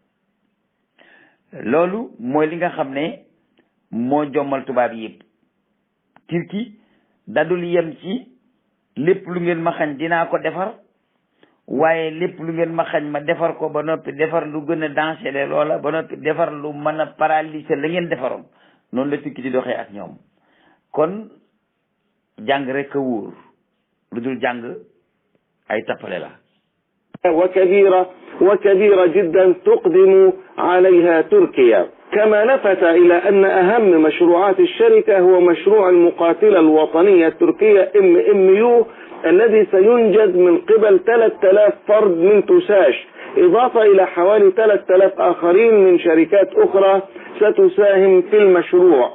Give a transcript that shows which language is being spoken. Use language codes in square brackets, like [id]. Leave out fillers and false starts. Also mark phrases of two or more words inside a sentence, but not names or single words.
[wo] loolu mooy li nga xam ne moo jommal tubaab yëpp Turquie dadul yem ci lépp lu ngeen ma xañ dinaa ko defar waaye lépp lu ngeen ma xañ ma defar ko ba noppi defar lu gën a dangereux loola ba noppi defar lu mën a paralyser la ngeen defaroon noonu la Turquie di doxee ak ñoom kon jàng rek a wóor lu dul jàng ay tappale la [ar] وكبيرة جدا تقدم عليها تركيا. كما لفت إلى أن أهم مشروعات الشركة هو مشروع المقاتلة الوطنية التركية MMU الذي سينجز من قبل 3000 فرد من توساش إضافة إلى حوالي 3000 آخرين من شركات أخرى ستساهم في المشروع.